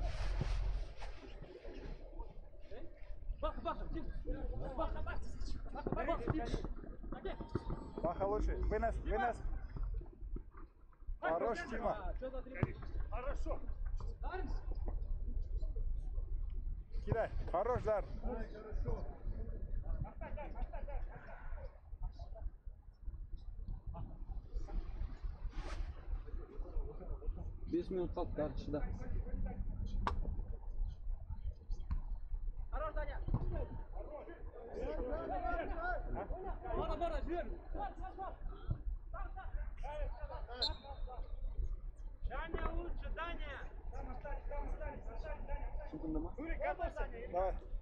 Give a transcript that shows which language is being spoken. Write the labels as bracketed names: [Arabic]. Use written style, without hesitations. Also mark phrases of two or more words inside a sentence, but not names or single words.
[Russian] Баха, Тим. Баха лучше. Вынос. Хорош, Тима. Хорошо. Кидай. Хорош, Дар. [Kazakh] Бес минут қалды, Дар, шыда. [Russian] Хорош, Даня. Бара, жир. Даня лучше, Даня! Давай.